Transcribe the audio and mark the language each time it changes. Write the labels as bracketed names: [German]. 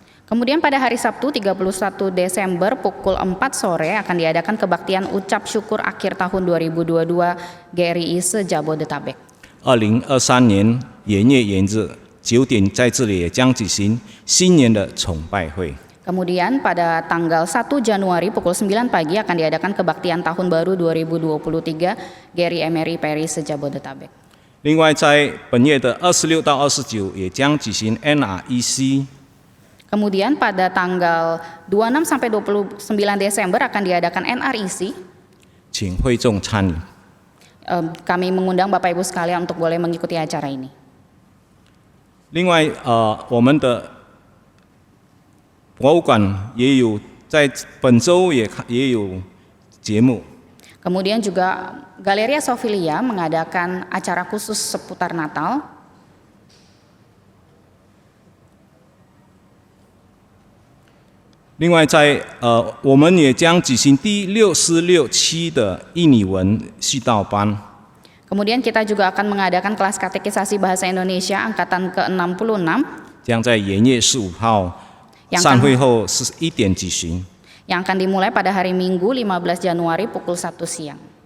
[Indonesian] Kemudian pada hari Sabtu 31 Desember pukul 4 sore akan diadakan kebaktian ucap syukur akhir tahun 2022 GRI se-Jabodetabek. [Chinese] 2023年元月元日9点，在这里也将举行新年的崇拜会。 [Indonesian] Kemudian pada tanggal 1 Januari pukul 9 pagi akan diadakan kebaktian tahun baru 2023 GRI Emery Parish se-Jabodetabek. [Chinese] 另外，在本月的26到29也将举行 NREC。 [Indonesian] Kemudian pada tanggal 26 sampai 29 Desember akan diadakan NREC. [Chinese] 请会众参与。 [Indonesian] Kami mengundang Bapak Ibu sekalian untuk boleh mengikuti acara ini. [Chinese] 另外，我们的博物馆也有在本周也有节目。 [Indonesian] Kemudian juga Galeria Sofilia mengadakan acara khusus seputar Natal. [Chinese] 另外我们也将举行第66期的印尼文系道班。 [Indonesian] Kemudian kita juga akan mengadakan kelas katekisasi bahasa Indonesia angkatan ke-66 [Chinese] 将在元月15号 散会后1点举行。 [Indonesian] yang akan dimulai pada hari Minggu 15 Januari pukul 1 siang.